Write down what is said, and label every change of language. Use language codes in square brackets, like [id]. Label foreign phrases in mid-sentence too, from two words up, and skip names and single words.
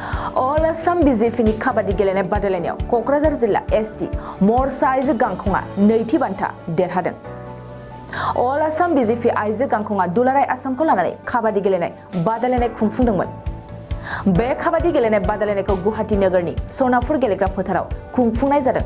[brx] All Assam BJP ni kabadi gelene badaleniyaw Kokraझार जिल्ला ST Morsa आइजो गांखंगा नैथि बान्था देरहादों। All Assam BJP आइजो गांखंगा दुलाराय आसामखौ लानानै kabadi गेलेनाय बादायलायनाय खुंफुंदोंमोन। बे kabadi गेलेनाय बादायलायनायखौ गुवाहाटी नोगोरनि सनापुर गेलेग्रा फोथाराव खुंफुंनाय जादों।